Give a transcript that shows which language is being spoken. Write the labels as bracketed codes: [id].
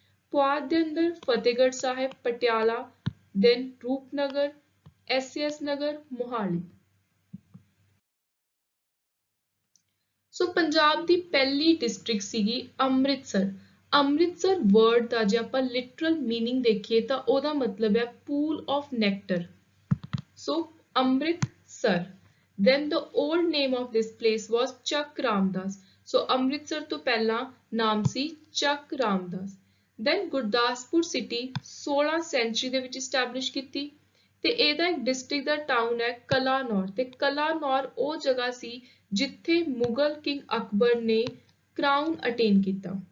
[pa] ਪੁਆਧ ਦੇ ਅੰਦਰ Fatehgarh Sahib, Patiala, then Rupnagar, SS ਨਗਰ, ਮੋਹਾਲੀ। ਸੋ ਪੰਜਾਬ ਦੀ ਪਹਿਲੀ ਡਿਸਟ੍ਰਿਕਟ ਸੀਗੀ ਅੰਮ੍ਰਿਤਸਰ। ਅੰਮ੍ਰਿਤਸਰ ਵਰਡ ਦਾ ਜੇ ਆਪਾਂ ਲਿਟਰਲ ਮੀਨਿੰਗ ਦੇਖੀਏ ਤਾਂ ਉਹਦਾ ਮਤਲਬ ਹੈ [en] Pool of nectar. [pa] So Amritsar. [en] Then the old name of this place was Chak Ramdas. [pa] So Amritsar ਤੋਂ ਪਹਿਲਾਂ ਨਾਮ ਸੀ ਚੱਕ Ramdas. Then Gurdaspur city 16 sanctuary ਦੇ ਵਿੱਚ ਸਟੈਬਲਿਸ਼ ਕੀਤੀ ਤੇ ਇਹਦਾ ਇੱਕ ਡਿਸਟ੍ਰਿਕਟ ਦਾ ਟਾਊਨ ਹੈ ਕਲਾਨੌਰ, ਤੇ ਕਲਾਨੌਰ ਉਹ ਜਗ੍ਹਾ ਸੀ ਜਿੱਥੇ ਮੁਗਲ ਕਿੰਗ ਅਕਬਰ ਨੇ ਕਰਾਊਨ ਅਟੇਨ ਕੀਤਾ।